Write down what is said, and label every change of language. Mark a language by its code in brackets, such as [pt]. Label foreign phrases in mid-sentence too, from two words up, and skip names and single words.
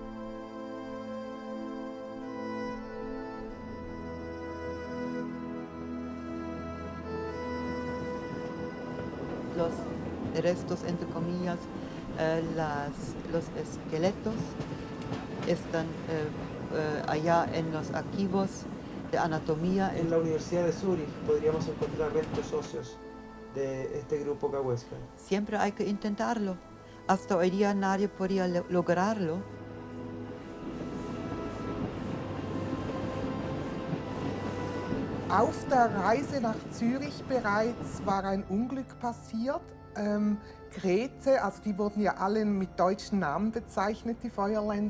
[es] Los restos, entre comillas, los esqueletos están allá en los archivos de anatomía. En la Universidad de Zúrich podríamos encontrar restos óseos de este grupo Cahuéscar. Siempre hay que intentarlo. Hasta hoy día nadie podía lograrlo. [de] Auf der Reise nach Zürich bereits war ein Unglück passiert. Grete, also die wurden ja alle mit deutschen Namen bezeichnet, die Feuerländer.